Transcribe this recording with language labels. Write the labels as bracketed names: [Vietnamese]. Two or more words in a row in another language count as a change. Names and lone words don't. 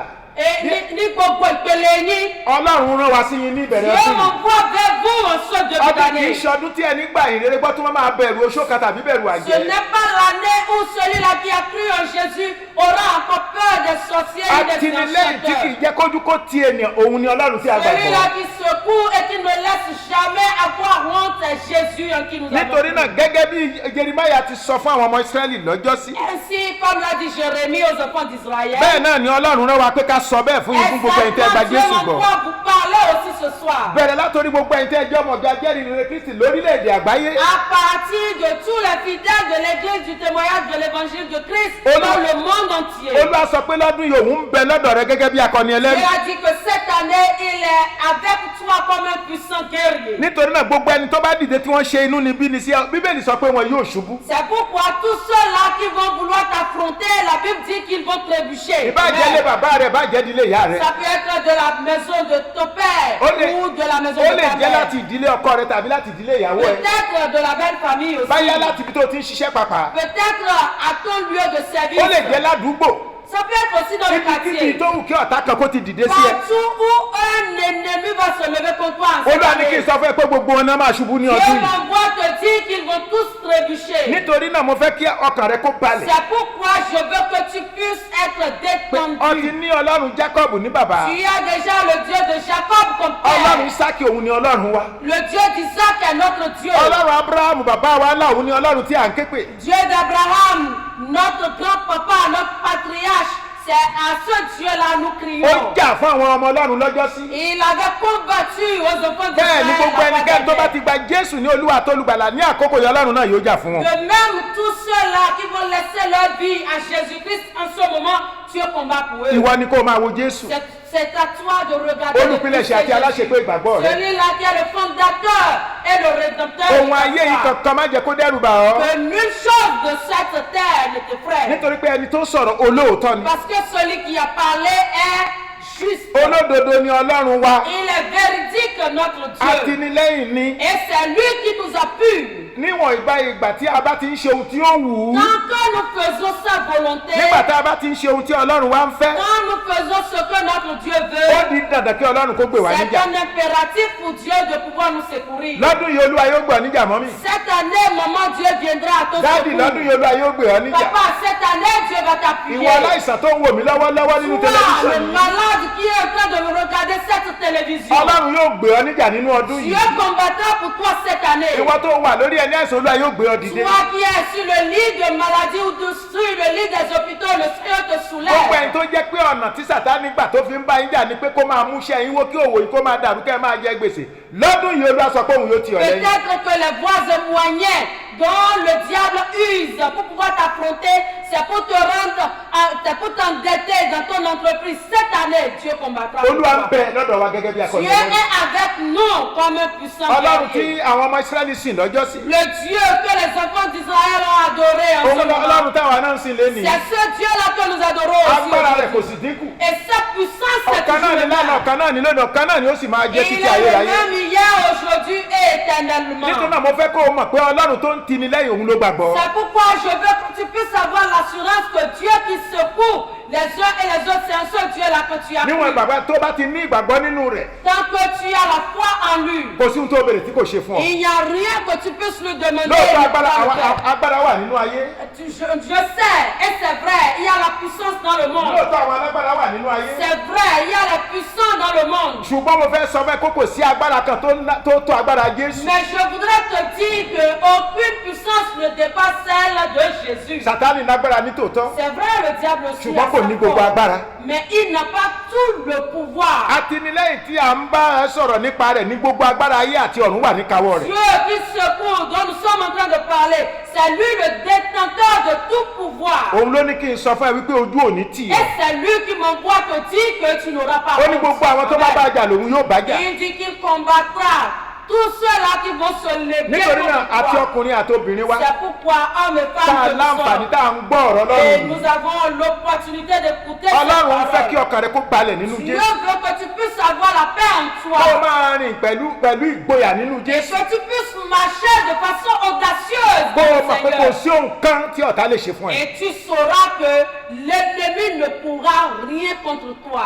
[Yoruba] Et ní gbogbo ìpele yín, Ọlọ́run rán wa sí yín ní ìbẹ̀rẹ̀ [French] Dieu [Yoruba] ọdún yìí. [French] m'envoie vers vous en ce début [Yoruba] Ọdún kì í [French] d'année. [Yoruba] ṣọdún tí ẹni gbà ìrere gbọ́ tó máa bẹ̀rù oṣó kan tàbí bẹ̀rù [French] Ce [Yoruba] àjẹ́. [French] n'est pas l'année où celui-là qui a cru en Jésus aura encore peur des sorciers et des [Yoruba] Atinilẹ́yìn tí kì í [French] enchanteurs. [Yoruba] jẹ́ kójú kó ti ènìyàn òun ni Ọlọ́run tí a [French] Celui-là [Yoruba] gbàgbọ́. [French] qui secoue et qui ne laisse jamais avoir honte est Jésus en qui nous avons [Yoruba] Nítorí náà [French] cru. [Yoruba] gẹ́gẹ́ bí Jeremáyà ti sọ fún àwọn ọmọ Ísírẹ́lì lọ́jọ́sí. [French] Ainsi, comme l'a dit Jérémie aux enfants d'Israël, [Yoruba] Bẹ́ẹ̀ náà ni Ọlọ́run rán wa pé ká sọ bẹ́ẹ̀ fún yín fún gbogbo ẹ̀yin tẹ́ ẹ gba [French] Exactement, Dieu [Yoruba] Jésù gbọ́. [French] m'envoie vous parler aussi ce soir. [Yoruba] bẹ̀rẹ̀ látòrí gbogbo ẹ̀yin tẹ́ ẹ jẹ́ ọmọ ọ̀gá jẹ́rìí rere Kristi lórílẹ̀‐èdè àgbáyé. [French] À partir de tous les fidèles de l'église du témoignage de l'évangile de Christ dans le monde entier. [Yoruba] Olúwa sọ pé lọ́dún yìí òun ń bẹ lọ́dọ̀ rẹ gẹ́gẹ́ bí akọni [French] Il [Yoruba] ẹlẹ́rìí. [French] a dit que cette année, il est avec toi comme un puissant guerrier. [Yoruba] nítorí náà gbogbo ẹni tó bá dìde tí wọ́n ṣe inú ni bí ni sí Bíbélì sọ pé wọn yóò ṣubú. [French] C'est pourquoi tous ceux-là qui vont vouloir t'affronter, la Bible dit qu'ils vont trébucher. [Yoruba] ìbájẹ́ ilé bàbá rẹ̀ ìbájẹ́ ìdílé ìyá rẹ̀. [French] Ça peut être de la maison de ton père ou de la maison [Yoruba] ó [French] de [Yoruba] lè [French] ta [Yoruba] jẹ́ láti [French] mère. [Yoruba] ìdílé ọkọ rẹ tàbí láti ìdílé ìyàwó ẹ. [French] Peut-être de la belle famille aussi. [Yoruba] báyá láti ibi tó ti ń ṣiṣẹ́ pàpà. [French] Peut-être à ton lieu de service. [Yoruba] ó lè jẹ́ ládùúgbò. [French] Ça peut être aussi dans le [Yoruba] kíbi [French] quartier. [Yoruba] tó wù kí ọ̀tá kan kó ti dìde sí ẹ. [French] Partout où un ennemi va se lever contre toi en cette [Yoruba] Olúwa ní kí n [French] année. [Yoruba] sọ fún ẹ pé gbogbo wọn náà máa ṣubú ní [French] Dieu [Yoruba] ọdún yìí. [French] m'envoie te dire qu'ils vont tous trébucher. [Yoruba] nítorí náà mo fẹ́ kí ọkàn rẹ kó balẹ̀. [French] C'est pourquoi je veux que tu puisses être [Yoruba] ó ti [French] détendu. [Yoruba] ní Ọlọ́run Jacob ní bàbá. [French] Tu as déjà le Dieu de Jacob comme [Yoruba] Ọlọ́run [French] père. [Yoruba] Isaki òun ni Ọlọ́run wa. [French] Le Dieu d'Isaac est notre Dieu. [Yoruba] Ọlọ́run Abraham bàbá wa náà òun ni Ọlọ́run tí à ń ké pè. [French] Dieu d'Abraham, notre grand-papa, notre patriarche, c'est à ce Dieu-là nous [Yoruba] ó [French] crions. [Yoruba] jà fún àwọn ọmọ Ọlọ́run lọ́jọ́ sí. [French] Il avait combattu aux enfants [Yoruba] bẹ́ẹ̀ ni gbogbo [French] d'Israël. [Yoruba] ẹnikẹ́ni tó bá ti gba Jésù ní Olúwa àtolùgbàlà ní àkókò yẹn Ọlọ́run náà yóò jà fún wọn. [French] De même, tous ceux-là qui vont laisser leur vie à Jésus-Christ en ce moment, Dieu combat pour eux. [Yoruba] ìwọ ni kó o máa wo Jésù. [French] C'est à toi de regarder le [Yoruba] olùpilẹ̀ṣẹ̀ àti aláṣepé ìgbàgbọ́ rẹ. [French] celui-là qui est le fondateur et le rédempteur. [Yoruba] ohun ayé yìí kankan má jẹ́ kó dẹ́rù bà ọ́. [French] Que nulle chose de cette terre ne t'effraie. [Yoruba] nítorí pé ẹni tó sọ̀rọ̀ olóòótọ́ ni. [French] Parce que celui qui a parlé est juste. [Yoruba] olódodo ni Ọlọ́run wa. [French] Il est véridique, notre Dieu. [Yoruba] àtìlẹ́yìn ni. [French] Et c'est lui qui nous appuie. [Yoruba] níwọ̀n ìgbà tí a bá ti ń ṣe ohun tí ó wù ú. [French] Tant que nous faisons sa volonté, [Yoruba] nígbà tá a bá ti ń ṣe ohun tí Ọlọ́run wa ń fẹ́. [French] quand nous faisons ce que notre Dieu [Yoruba] ó [French] veut, [Yoruba] di dandan kí Ọlọ́run kó gbè wá [French] c'est [Yoruba] níjà. [French] un impératif pour Dieu de pouvoir nous secourir. [Yoruba] lọ́dún yìí Olúwa yóò gbè ọ́ níjà mọ́ mi. [French] Cette année, maman, Dieu viendra à ton [Yoruba] dáàdì lọ́dún [French] secours. [Yoruba] yìí Olúwa yóò gbè ọ́ níjà. [French] Papa, cette année, Dieu va t'appuyer. [Yoruba] ìwọ aláìsàn tó ń wò mí lọ́wọ́lọ́wọ́ nínú [French] Toi, [Yoruba] tẹlifíṣàn [French] le [Yoruba] yìí. [French] malade qui est en train de me regarder cette télévision, [Yoruba] Ọlọ́run yóò gbè ọ́ níjà nínú ọdún [French] Dieu [Yoruba] yìí. [French] combattra pour toi cette année. [Yoruba] ìwọ tó wà lórí ẹni àìsàn Olúwa yóò gbé ọ dìde. [French] Toi qui es sur le lit de maladie ou sur le lit des hôpitaux, le Seigneur te [Yoruba] gbogbo ẹni [French] soulève. [Yoruba] tó jẹ́ pé ọ̀nà tí Sátánì gbà tó fi ń bá yín jà ni pé kó máa mú iṣẹ́ yín wó kí òwò yìí kó máa dàrú kẹ́ ẹ máa jẹ gbèsè. lọ́dún yìí Olúwa sọ pé òun yóò tì ọ́ lẹ́yìn. [French] Peut-être que les voies et moyens dont le diable use pour pouvoir t'affronter, c'est pour te rendre, c'est pour t'endetter dans ton entreprise. Cette année, Dieu combattra pour [Yoruba] Olúwa ń [French] toi. [Yoruba] bẹ lọ́dọ̀ wa gẹ́gẹ́ bí akọni [French] Dieu [Yoruba] Ọlọ́run. [French] est avec nous comme un puissant [Yoruba] Ọlọ́run tí [French] guerrier. [Yoruba] àwọn ọmọ Ísírẹ́lì sìn lọ́jọ́ sí. [French] Le Dieu que les enfants d'Israël ont adoré en ce [Yoruba] òun [French] moment. [Yoruba] Ọlọ́run táwa náà ń sìn lénìí. [French] C'est ce Dieu-là que nous adorons aussi. [Yoruba] agbára rẹ̀ kò [French] aujourd'hui. [Yoruba] sì dínkù. [French] Et sa puissance est [Yoruba] ọ̀kan náà [French] toujours [Yoruba] ni [French] le [Yoruba] lánàá [French] même. [Yoruba] ọ̀kan náà ni lónìí ọ̀kan náà ni ó sì máa jẹ́ [French] Il [Yoruba] títí [French] est le [Yoruba] ayérayé. [French] même hier, aujourd'hui et éternellement. [Yoruba] nítorí náà mo fẹ́ kó o mọ̀ pé Ọlọ́run tó ń tini lẹ́yìn òun ló gbàgbọ́. [French] C'est pourquoi je veux que tu puisses avoir l'assurance que Dieu qui secoue les uns et les autres, c'est un seul Dieu là que tu as. [Yoruba] níwọ̀n ìgbàgbọ́ tó bá ti ní ìgbàgbọ́ nínú rẹ̀ [French] Tant que tu as la foi en lui, [Yoruba] kò sí ohun tó béèrè tí kò ṣe fún ọ. [French] il n'y a rien que tu puisses lui demander. [Yoruba] lóòótọ́ [French] il [Yoruba] agbára [French] va le faire. [Yoruba] agbára wà nínú ayé. [French] Je sais, et c'est vrai, il y a la puissance dans le monde. [Yoruba] lóòótọ́ àwọn alágbára wà nínú ayé. [French] C'est vrai, il y a la puissance dans le monde. [Yoruba] ṣùgbọ́n mo fẹ́ sọ fẹ́ kó kò sí agbára kan tó agbára Jésù. [French] Mais je voudrais te dire qu'aucune puissance ne dépasse celle de Jésus. [Yoruba] Sátánì lágbára ní tòótọ́. [French] C'est vrai, le diable aussi. [Yoruba] ṣùgbọ́n [French] a [Yoruba] kò [French] sa [Yoruba] ní gbogbo [French] force. [Yoruba] agbára. [French] Mais il n'a pas tout le pouvoir. [Yoruba] àtìlẹ́yìn tí à ń bá ẹ sọ̀rọ̀ nípa rẹ̀ ní gbogbo agbára ayé àti ọ̀run wà níkàáwọ́ rẹ̀. [French] Dieu qui secoue, dont nous sommes en train de parler, c'est lui le détenteur de tout pouvoir. [Yoruba] òun ló ní kí n sọ fún ẹ wípé ojú ò ní tì [French] Et [Yoruba] ẹ́. [French] c'est lui qui m'envoie te dire que tu n'auras pas [Yoruba] ó ní [French] honte. [Yoruba] gbogbo àwọn tó bá bá jà lòun yóò bá jà. [French] Il dit qu'il combattra tous ceux-là qui vont se lever [Yoruba] nítorí náà [French] contre [Yoruba] àti [French] toi. [Yoruba] ọkùnrin àti obìnrin wa [French] C'est pourquoi hommes et [Yoruba] tá a [French] femmes que nous [Yoruba] láǹfààní [French] sommes. [Yoruba] tá à ń gbọ́ ọ̀rọ̀ [French] Et [Yoruba] Ọlọ́run [French] nous [Yoruba] yìí. [French] avons l'opportunité d'écouter [Yoruba] Ọlọ́run ń fẹ́ [French] cette [Yoruba] kí [French] parole. [Yoruba] ọkàn rẹ kó balẹ̀ nínú [French] Dieu [Yoruba] Jésù. [French] veut que tu puisses avoir la paix en [Yoruba] kó o [French] toi. [Yoruba] máa rìn pẹ̀lú ìgboyà nínú [French] Et [Yoruba] Jésù. [French] que tu puisses marcher de façon audacieuse [Yoruba] kó o [French] dans le [Yoruba] mọ̀ pé kò [French] Seigneur. [Yoruba] sí ohun kan tí ọ̀tá lè ṣe fún ẹ. [French] Et tu sauras que l'ennemi ne pourra rien contre toi.